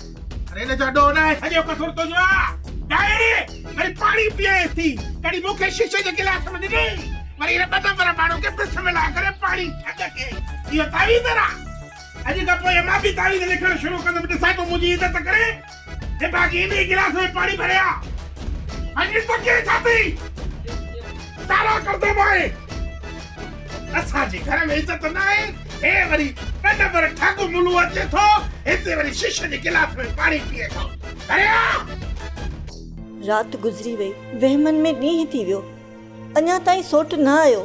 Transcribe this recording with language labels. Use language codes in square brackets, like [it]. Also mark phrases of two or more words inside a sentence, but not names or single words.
[sd] अरे न जडो ना सॼो कसुर तुंहिंजो आहे। डायरी वरी पाणी पीए थी, कॾहिं मूंखे शीशे जे गिलास में ॾिनी, वरी हिन ॿ नंबर माण्हू खे पिस मिलाए करे पाणी ठग के। इहो तावीज़ आहे। अॼु खां पोइ मां बि तावीज़ लिखणु शुरू कंदुमि। ॾिसां तो मुंहिंजी इज़त करे। हे बाक़ी इन गिलास में पाणी भरिया। अॼु तो के छाती तारा करदो भाई। असांजे घर में इज़त न आहे हे वरी कन पर ठाकुर मुलू अचे थो हिते वरी शीशे जे गिलास में पानी पिए थो। अरे रात गुज़री वई, वहमन में ॾींहुं थी वियो, अञा ताईं सोट न आयो।